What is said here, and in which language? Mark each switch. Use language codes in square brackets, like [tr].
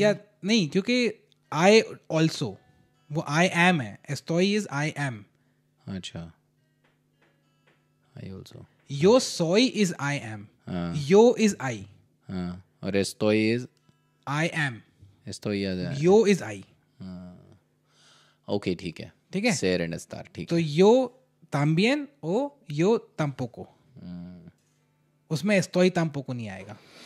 [hi] या नहीं, क्योंकि [en] I also, [hi] वो [en] I am [hi] है, estoy [en] is I am. [hi] अच्छा [en] I also. Yo soy is I am. Yo is I. [hi] हाँ और estoy is [en] I am. estoy is Yo is I. [hi] Okay ठीक है ser and estar ठीक तो [es] yo también o yo tampoco, [hi] उसमें [es] estoy tampoco [hi] नहीं आएगा।